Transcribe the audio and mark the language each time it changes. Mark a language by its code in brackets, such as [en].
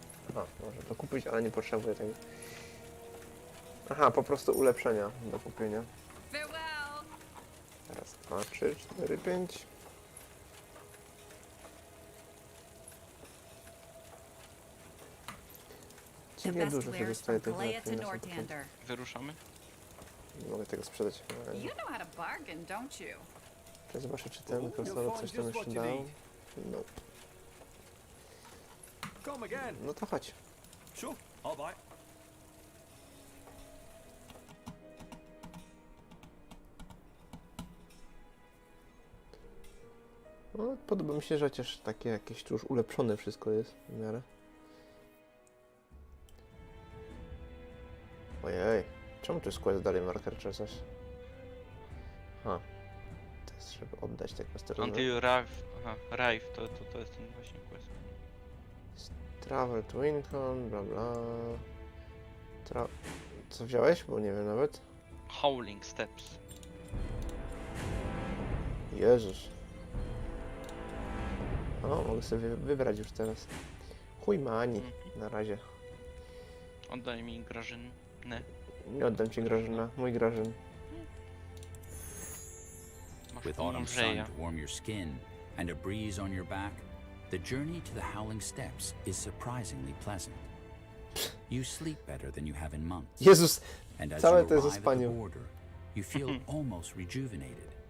[pl] Aha, może to kupić, ale nie potrzebuję tego. Aha, po prostu ulepszenia do kupienia. Raz, 2, 3, 4, 5. Dziwnie dużo się dostaje tych lepszych na sam początku. Wyruszamy? Nie mogę tego sprzedać. [en] You know how to bargain, don't you? [pl] To zobaczę, czy ten krasnolud coś tam jeszcze dał. No. [en] Come again. [pl] No to chodź. [en] Sure, I'll buy. [pl] No, podoba mi się, że chociaż takie jakieś tu już ulepszone wszystko jest w miarę. Ojej, czemu tu jest quest dalej marker czy coś? Ha, to jest, żeby oddać te questy. [en] Until Rive, [pl] aha, Rive, to jest ten właśnie quest. [en] Travel to Incon, bla bla. [pl] Co wziąłeś? Bo nie wiem nawet. [en] Howling Steps. [pl] Jezus. O, mogę sobie wybrać już teraz. Chuj ma Ani, na razie. Oddaj mi Grażynę. Nie oddam ci Grażyna, mój Grażyn. [en] With autumn sun to warm your skin and a breeze on your back, the journey to the Howling Steps is surprisingly pleasant. You sleep better than you have in months. [pl] Jezus, [en] and as [pl] całe [en] you [pl] to jest o [en] arrive at the [pl] spaniu. [en] border, you feel almost rejuvenated.